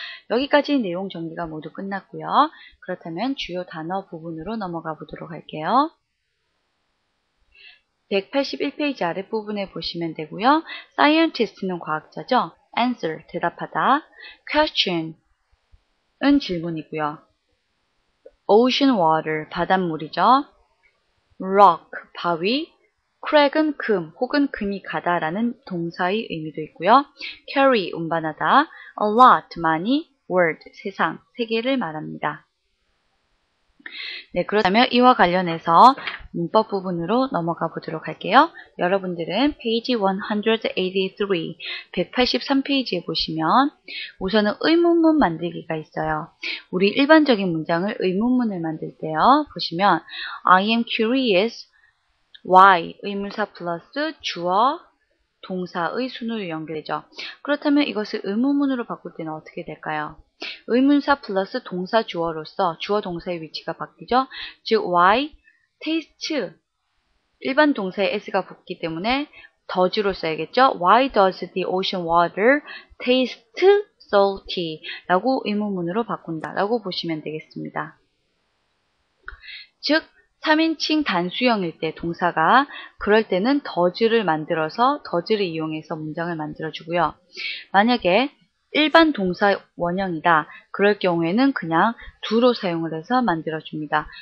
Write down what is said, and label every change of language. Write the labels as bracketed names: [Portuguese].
[Korean] 여기까지 내용 정리가 모두 끝났고요. 그렇다면 주요 단어 부분으로 넘어가 보도록 할게요. 181페이지 아랫부분에 보시면 되고요. scientist는 과학자죠. answer, 대답하다. question, 은 질문이고요. ocean water, 바닷물이죠. rock, 바위. crag은 금 혹은 금이 가다라는 동사의 의미도 있고요. carry, 운반하다. a lot, 많이. world, 세상, 세계를 말합니다. 네, 그렇다면 이와 관련해서 문법 부분으로 넘어가 보도록 할게요. 여러분들은 페이지 183, 183페이지에 보시면 우선은 의문문 만들기가 있어요. 우리 일반적인 문장을 의문문을 만들 때요. 보시면 [English] I am curious why [Korean] 의문사 플러스 주어 동사의 순으로 연결되죠. 그렇다면 이것을 의문문으로 바꿀 때는 어떻게 될까요? 의문사 플러스 동사 주어로서 주어 동사의 위치가 바뀌죠. 즉 why taste 일반 동사에 s가 붙기 때문에 does로 써야겠죠. [English] Why does the ocean water taste salty? [Korean] 라고 의문문으로 바꾼다 라고 보시면 되겠습니다. 즉 3인칭 단수형일 때 동사가 그럴 때는 does를 만들어서 does를 이용해서 문장을 만들어주고요. 만약에 일반 동사 원형이다. 그럴 경우에는 그냥 do로 사용을 해서 만들어줍니다.